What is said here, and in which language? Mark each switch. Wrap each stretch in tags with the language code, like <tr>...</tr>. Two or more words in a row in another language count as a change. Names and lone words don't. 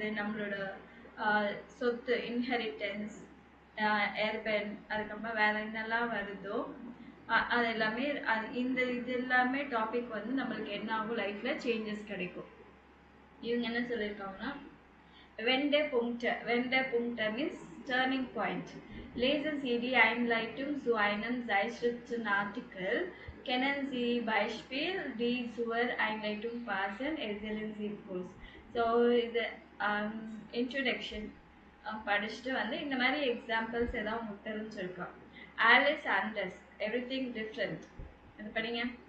<ta>நம்மளோட சொத்து, இன்ஹெரிட்டன்ஸ், ஏர்பென், அதுக்கப்புறம் வேறு என்னெல்லாம் வருதோ அது எல்லாமே இந்த இது எல்லாமே டாபிக் வந்து நம்மளுக்கு என்ன ஆகும்? லைஃப்பில் சேஞ்சஸ் கிடைக்கும். இவங்க என்ன சொல்லியிருக்காங்கன்னா Wendepunkte</ta> <en>means turning point.</en> <de>Lesen Sie die Einleitung zu einem Zeitschriften Artikel. Kennen Sie Beispiel, die zur Einleitung passen, erzählen Sie kurz.</de> <ta>So இது introduction படிச்சுட்டு வந்து இந்த மாதிரி எக்ஸாம்பிள்ஸ் ஏதாவது உங்களுக்கு தெரிஞ்சிருக்கா?</ta> <de>Alles anders</de> <en>everything different.</en> <ta>இது படிங்க.</ta>